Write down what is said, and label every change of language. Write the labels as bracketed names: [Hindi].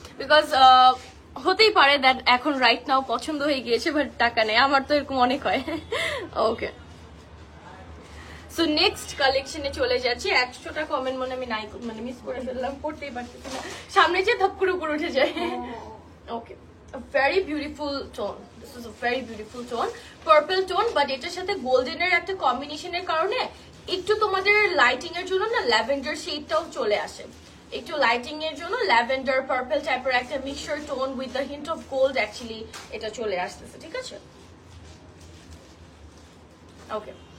[Bangla] Because হতেই পারে that এখন রাইট নাও পছন্দ হয়ে গিয়েছে বাট টাকা নেই, আমার তো এরকম অনেক হয়। ওকে, সো নেক্সট কালেকশনে চলে যাচ্ছি। 100টা কমেন্ট মনে আমি নাই মানে মিস করে ফেললাম, পড়তেই পারতেছি না, সামনে যে ধপ করে উপরে উঠে যায়। [English] Okay, a very beautiful tone. This is a very beautiful tone, purple tone, [Bangla] but এটার সাথে গোল্ডেনের একটা কম্বিনেশনের কারণে একটু তোমাদের লাইটিং এর জন্য না ল্যাভেন্ডার শেডটাও চলে আসে। একটু লাইটিং এর জন্য ল্যাভেন্ডার পার্পল টাইপের একটা mixture tone [English] with the hint of gold actually [Bangla] এটা চলে আসতেছে, ঠিক আছে? ওকে,